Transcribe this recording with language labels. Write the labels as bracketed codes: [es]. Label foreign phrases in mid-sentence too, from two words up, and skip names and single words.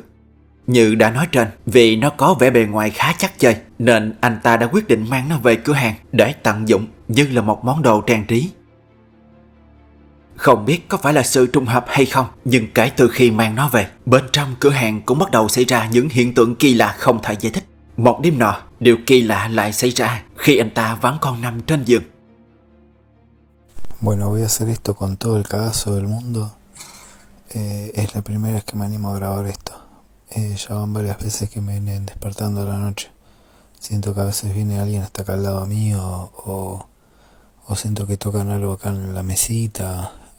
[vi] Như đã nói trên, vì nó có vẻ bề ngoài khá chắc chơi nên anh ta đã quyết định mang nó về cửa hàng để tận dụng như là một món đồ trang trí. Không biết có phải là sự trùng hợp hay không, nhưng kể từ khi mang nó về, bên trong cửa hàng cũng bắt đầu xảy ra những hiện tượng kỳ lạ không thể giải thích. Một đêm nọ, điều kỳ lạ lại xảy ra khi anh ta vẫn còn nằm trên giường. [es] Bueno, voy a hacer esto con todo el cagazo del mundo. Es la primera vez que me animo a grabar esto. Ya van varias veces que me vienen despertando a la noche. Siento que a veces viene alguien hasta acá al lado mío o siento que tocan algo acá en la mesita.